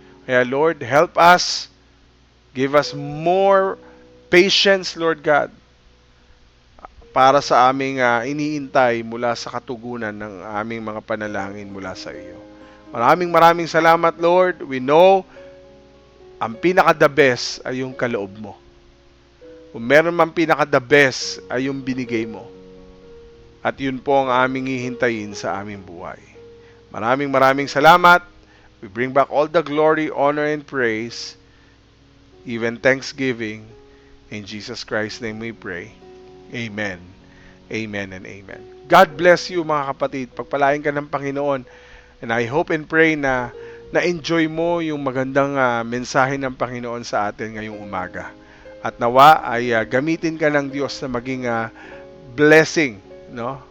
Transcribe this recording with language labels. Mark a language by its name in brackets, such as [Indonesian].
[Filipino] Kaya Lord, [English] help us, give us more patience, [Filipino] Lord God, para sa aming iniintay mula sa katugunan ng aming mga panalangin mula sa iyo. Maraming salamat, Lord. [English] We know [Filipino] ang pinaka-the best ay yung kaloob mo. Kung meron man pinaka-the best ay yung binigay mo. At yun po ang aming hihintayin sa aming buhay. Maraming salamat. [English] We bring back all the glory, honor, and praise, even thanksgiving. In Jesus Christ's name we pray. Amen. Amen and amen. God bless you, [Filipino] mga kapatid. Pagpalain ka ng Panginoon. [English] And I hope and pray [Filipino] na na-enjoy mo yung magandang mensahe ng Panginoon sa atin ngayong umaga. At nawa ay gamitin ka ng Diyos na maging blessing, no?